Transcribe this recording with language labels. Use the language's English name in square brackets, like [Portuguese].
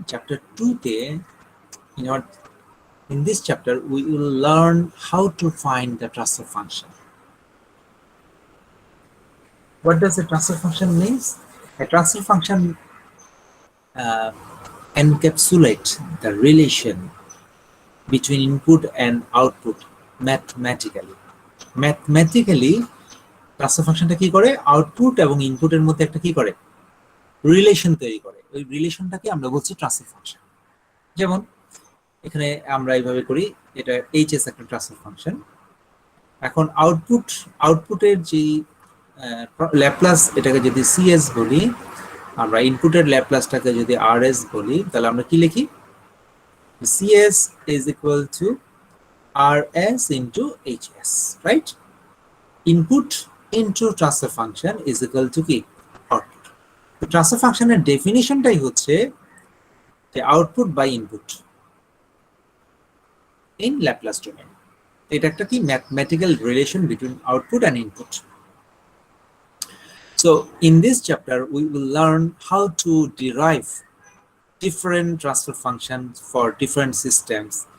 [English] Chapter 2 তে in this chapter we will learn how to find the transfer function. What does a transfer function means? A transfer function encapsulates the relation between input and output mathematically. [Bangla] Mathematically, transfer ফাংশনটা কি করে? Output এবং ইনপুটের মধ্যে একটা কি করে? Relation তৈরি করে। ওই রিলেশনটাকে আমরা বলছি ট্রান্সফার ফাংশন। যেমন এখানে আমরা এইভাবে করি, এটা এইচএস একটা ট্রান্সফার ফাংশন। এখন আউটপুটের যে ল্যাপ্লাস, এটাকে যদি সিএস বলি, আমরা ইনপুটের ল্যাপ্লাসটাকে যদি আরএস বলি, তাহলে আমরা কি লিখি? [English] CS is equal to RS into HS, right? Input into transfer function is equal to কি? Output. [Bangla] তো ট্রান্সফার ফাংশনের ডেফিনিশনটাই হচ্ছে যে output by input [English] in Laplace domain. [Bangla] এটা একটা কি [English] mathematical relation between output and input. So in this chapter we will learn how to derive different transfer functions for different systems.